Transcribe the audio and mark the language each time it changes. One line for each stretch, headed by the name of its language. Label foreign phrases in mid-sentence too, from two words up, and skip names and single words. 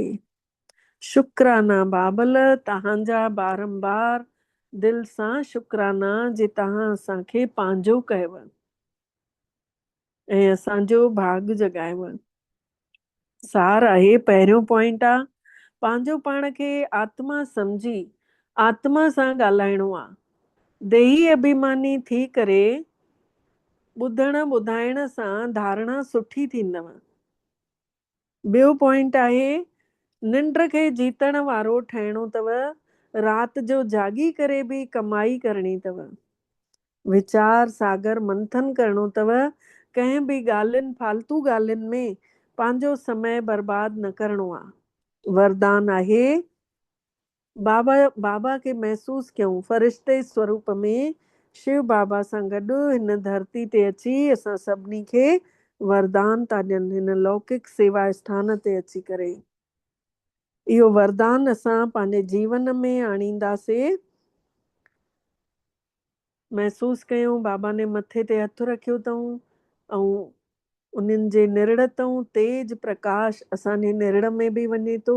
Sindhi: शुक्राना बाबल, तव्हांजा बारंबार दिल सां शुक्राना जे तव्हां असांखे पंहिंजो कयव ऐं असांजो भाग जगायव। सार आहे, पहिरियों पॉइंट आहे पंहिंजो पाण खे आत्मा सम्झी आत्मा सां ॻाल्हाइणो आहे। देही अभिमानी थी करे ॿुधण ॿुधाइण सां धारणा सुठी थींदव। ॿियो पॉइंट आहे निंड खे जीतण वारो ठहिणो अथव। राति जो जागी करे बि कमाई करणी अथव। वीचार सागर मंथन करणो अथव। कंहिं बि ॻाल्हियुनि फालतू ॻाल्हियुनि में पंहिंजो समय बर्बाद न करणो आहे। वरदान आहे बाबा खे महसूस कयूं फरिश्ते स्वरूप में शिव बाबा सां गॾु हिन धरती ते अची असां सभिनी खे वरदान था ॾियनि, हिन लौकिक सेवा स्थान ते अची करे। इहो वरदान असां पंहिंजे जीवन में आणींदासीं। महसूस कयूं बाबा ने मथे ते हथ रखियो अथऊं ऐं उन्हनि जे निरड़ तां तेज प्रकाश असांजे निरड़ में बि वञे थो।